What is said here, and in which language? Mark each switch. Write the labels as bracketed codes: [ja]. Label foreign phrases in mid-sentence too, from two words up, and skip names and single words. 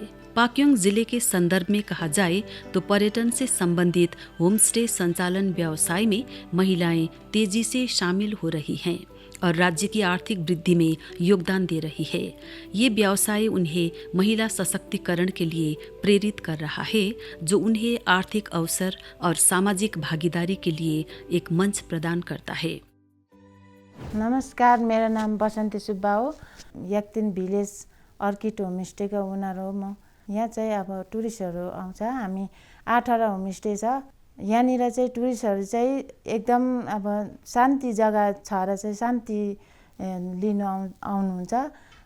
[hi] पाक्योङ जिले के संदर्भ में कहा जाए तो पर्यटन से संबंधित होमस्टे संचालन व्यवसाय में महिलाएं तेजी से शामिल हो रही हैं और राज्य की आर्थिक वृद्धि में योगदान दे रही है। ये व्यवसाय उन्हें महिला सशक्तिकरण के लिए प्रेरित कर रहा है, जो उन्हें आर्थिक अवसर और सामाजिक भागीदारी के लिए एक मंच प्रदान करता है। [ne] नमस्कार, मेरा नाम बसन्ती सुब्बा हो। याकतेन भिलेज अर्किड होमस्टे का ओनर हो म। यहाँ चाहिँ अब टुरिस्टहरू आउँछ। हामी 18 होमस्टे छ। यहाँनिर चाहिँ टुरिस्टहरू चाहिँ एकदम अब शान्ति जग्गा छ र चाहिँ शान्ति लिन आउनुहुन्छ।